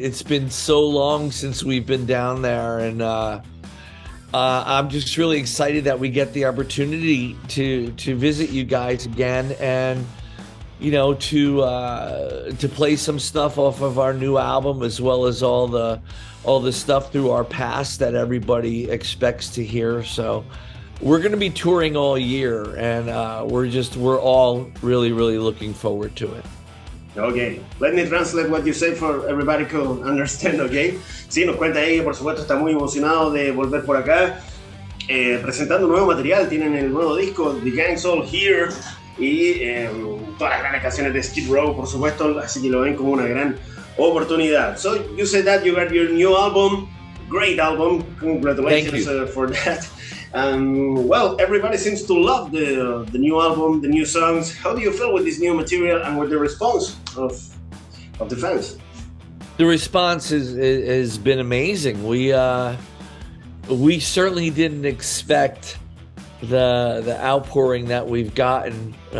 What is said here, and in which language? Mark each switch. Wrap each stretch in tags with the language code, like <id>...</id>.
<en>It's been so long since we've been down there, and I'm just really excited that we get the opportunity to visit you guys again, and you know, to play some stuff off of our new album, as well as all the stuff through our past that everybody expects to hear. So we're going to be touring all year, and we're all really looking forward to it. Ok, let me translate what you said for everybody to understand, ok.</en> <es>Sí, nos cuenta ahí que por supuesto está muy emocionado de volver por acá, presentando nuevo material. Tienen el nuevo disco, The Gang's All Here, y todas las grandes canciones de Skid Row, por supuesto, así que lo ven como una gran oportunidad.</es> <en>So, you said that you got your new album, great album, congratulations for that. Well, everybody seems to love the new album, the new songs. How do you feel with this new material and with the response of the fans? The response has been amazing. We certainly didn't expect the outpouring that we've gotten.</en>